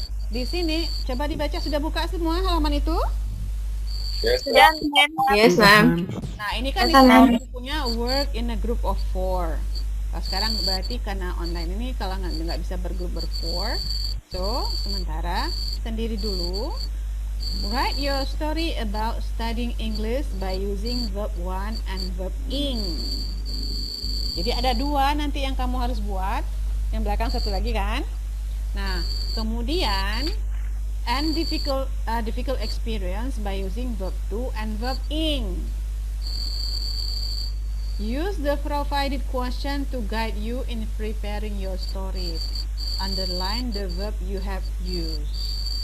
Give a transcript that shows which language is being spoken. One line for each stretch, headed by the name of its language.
Indonesian: Di sini coba dibaca, sudah buka semua halaman itu?
English: Yes,
Indonesian: Dan
English: Yes, ma'am.
Indonesian: Nah, ini kan
English: Yes, ma'am.
Indonesian: punya
English: work in a group of 4.
Indonesian: Nah, sekarang berarti karena online ini kalau nggak bisa bergrup ber-4, so sementara sendiri dulu.
English: Write your story about studying English by using verb one and verb ing.
Indonesian: Jadi ada 2 nanti yang kamu harus buat, yang belakang satu lagi kan. Nah, kemudian
English: and difficult experience by using verb to and verb ing. Use the provided question to guide you in preparing your stories. Underline the verb you have used.